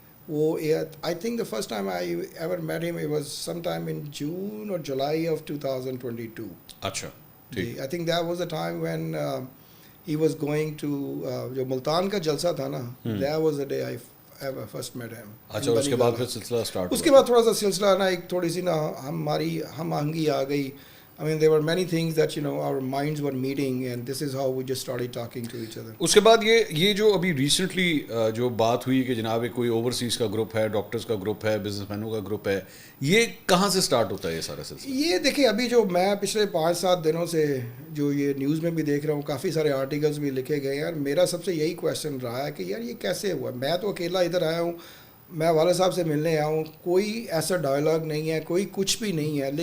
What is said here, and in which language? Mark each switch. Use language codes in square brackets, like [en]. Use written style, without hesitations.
[en] وہ I think the first time I ever met him it was some time in June اور July of 2022. [ur] اچھا. جی. [en] I think that was a time when he was going to [ur] جو ملتان کا جلسہ تھا نا، [en] That was a day I first met him. [ur] اچھا، اس کے بعد پھر سلسلہ سٹارٹ؟ اس کے بعد تھوڑا سا سلسلہ نا ایک تھوڑی سی نا ہماری ہم آہنگی آ گئی. [en] I mean, there were many things that, you know, our minds were meeting and this is how we just started talking to each other. [ur] اس کے بعد یہ جو ابھی ریسنٹلی جو بات ہوئی کہ جناب کوئی اوورسیز کا گروپ ہے، ڈاکٹرز کا گروپ ہے، بزنس مینوں کا گروپ ہے، یہ کہاں سے سٹارٹ ہوتا ہے یہ سارا سلسلہ؟ یہ دیکھیں ابھی جو میں پچھلے 5-7 دنوں سے جو یہ نیوز میں بھی دیکھ رہا ہوں، کافی سارے آرٹیکلز بھی لکھے گئے ہیں. یار میرا سب سے یہی کویشچن رہا ہے کہ یار یہ کیسے ہوا؟ میں تو اکیلا ادھر آیا ہوں، میں والد صاحب سے ملنے آیا ہوں، کوئی ایسا ڈائلاگ نہیں ہے، کوئی کچھ بھی نہیں ہے.